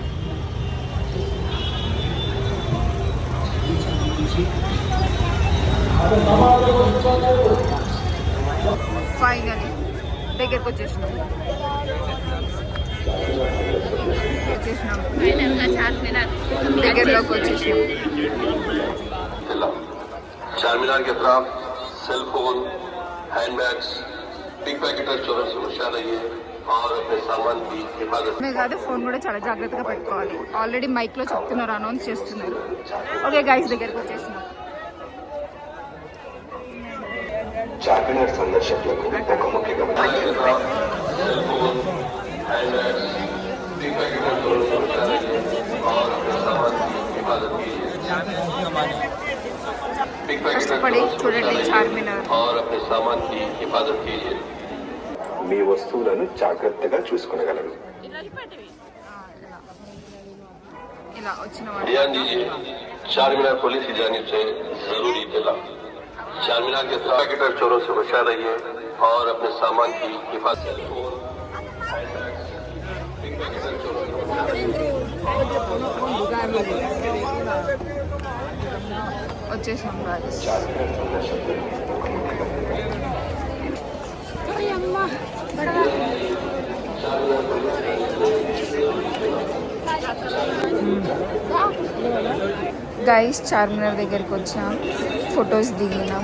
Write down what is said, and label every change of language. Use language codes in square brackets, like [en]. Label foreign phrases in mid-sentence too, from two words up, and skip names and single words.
[te] ఫైనలీ దగ్గరకు వచ్చేసినాం. దగ్గరలోకి వచ్చేసినాం. [hi] चारमीनार के खिलाफ [en] cell phone, handbags, pick pocketer [hi] चोरों से होशियार रहिए और अपने सामान की हिफाजत. [te] మే కాదు, ఫోన్ కూడా చాలా జాగ్రత్తగా పెట్టుకోవాలి. ఆల్రెడీ మైక్ లో చెప్తున్నారు, అనౌన్స్ చేస్తున్నారు. [en] okay guys, [te] దగ్గరకు వచ్చేసినాం. చార్మినార్ సందర్శకులకు ఒక ముఖ్య గమనిక. [en] cell phone, handbags, pick pocketer [hi] चोरों से होशियार रहिए और अपने सामान की हिफाजत कीजिए. [en] pick pocketer [te] కష్టపడి చూడండి చార్మినార్. [hi] और अपने सामान की हिफाजत कीजिए. [te] మీ వస్తువులను జాగ్రత్తగా చూసుకొనగలరు. ఇలా వచ్చిన [hi] ध्यान दीजिए, चारमीनार पुलिस की जानिब से जरूरी इत्तला. चारमीनार के पैकेटर चोरों से होशियार रहिए और अपने सामान की हिफाजत. [te] వచ్చేసాం guys. గైస్ చార్మినార్ దగ్గరికి వచ్చాం, ఫొటోస్ దిగినాం.